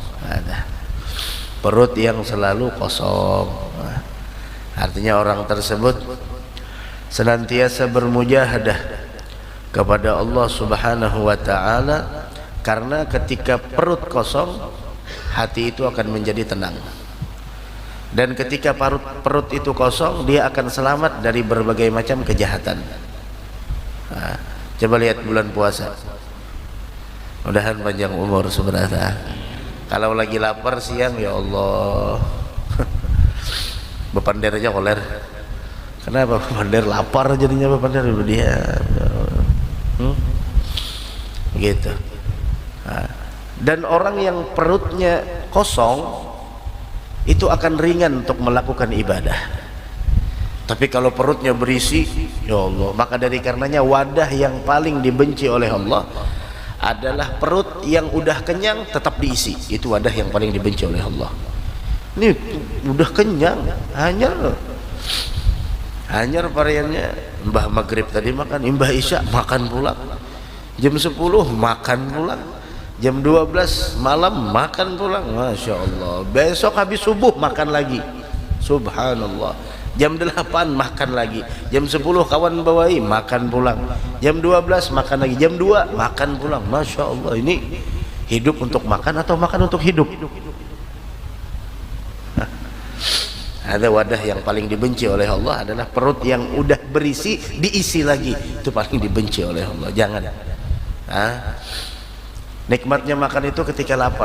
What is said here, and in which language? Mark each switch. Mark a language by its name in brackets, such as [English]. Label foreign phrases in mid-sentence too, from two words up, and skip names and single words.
[Banjar] Perut yang selalu kosong, artinya orang tersebut senantiasa bermujahadah kepada Allah [Arabic] سبحانه وتعالى, [Banjar] karena ketika perut kosong hati itu akan menjadi tenang, dan ketika perut itu kosong dia akan selamat dari berbagai macam kejahatan. Coba lihat bulan puasa, mudahan panjang umur sebenarnya. Kalau lagi lapar siang, ya Allah, bepander aja koler. Kenapa bepander? Lapar jadinya bepander dia. Begitu. Dan orang yang perutnya kosong itu akan ringan untuk melakukan ibadah. Tapi kalau perutnya berisi, ya Allah, maka dari karenanya wadah yang paling dibenci oleh Allah adalah perut yang udah kenyang tetap diisi. Itu wadah yang paling dibenci oleh Allah. Ini udah kenyang, hanyar variannya. Mbah maghrib tadi makan, mbah isya makan pulang, jam 10 makan pulang, jam 12 malam makan pulang. [Arabic] ما شاء الله. [Banjar] Besok habis subuh makan lagi, subhanallah. Jam 8 makan lagi, jam 10 kawan bawai makan pulang, jam 12 makan lagi, jam 2 makan pulang. [Arabic] ما شاء الله, [Banjar] ini hidup untuk makan atau makan untuk hidup? Ada wadah yang paling dibenci oleh Allah adalah perut yang udah berisi diisi lagi. Itu paling dibenci oleh Allah. Jangan. Nikmatnya makan itu ketika lapar.